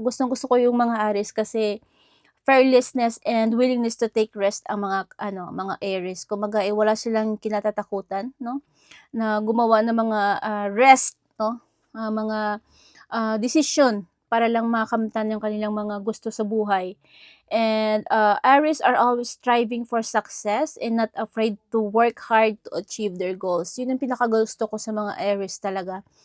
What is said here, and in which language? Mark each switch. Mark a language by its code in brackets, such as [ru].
[tl] Gustong-gusto ko yung mga Aries kasi [en] fearlessness and willingness to take rest [tl] ang mga ano, mga Aries. Kumbaga, wala silang kinatatakutan 'no, na gumawa ng mga, rest 'no, mga, desisyon para lang makamtan yung kanilang mga gusto sa buhay. [en] And, Aries are always striving for success and not afraid to work hard to achieve their goals. [tl] Yun yung pinakagusto ko sa mga Aries talaga.